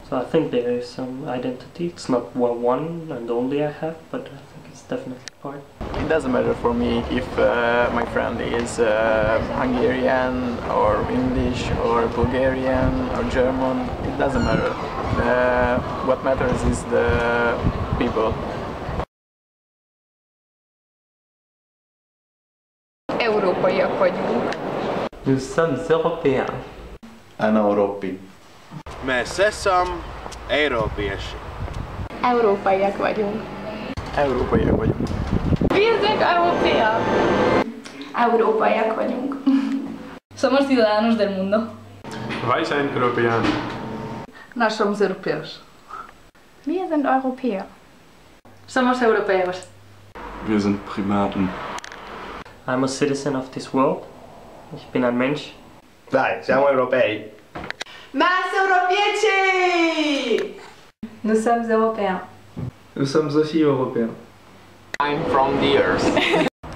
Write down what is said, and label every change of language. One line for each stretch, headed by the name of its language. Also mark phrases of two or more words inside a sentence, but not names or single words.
English: So I think there is some identity. It's not one and only I have, but I think it's definitely part. It doesn't matter for me if my friend is Hungarian or English or Bulgarian or German. It doesn't matter. What matters is the people.
Hungarian: Európaiak vagyunk.
French: Nous sommes européens.
Hungarian: Európai.
Latvian: Mēs esam Eiropieši.
Hungarian: Európaiak vagyunk. Európaiak vagyunk.
German: Wir sind Europäer.
Hungarian: Európaiak vagyunk.
Spanish: Somos ciudadanos del mundo.
Dutch: Wij zijn Europeanen.
Portuguese: Nós somos europeus.
German: Wir sind Europäer.
Spanish: Somos europeos.
German: Wir sind Primaten.
English: I'm a citizen of this world.
German: Ich bin ein Mensch.
Italian: Dai, siamo europei.
French: Mas européens! Nous sommes européens. Nous sommes aussi européens.
English: I'm from the earth.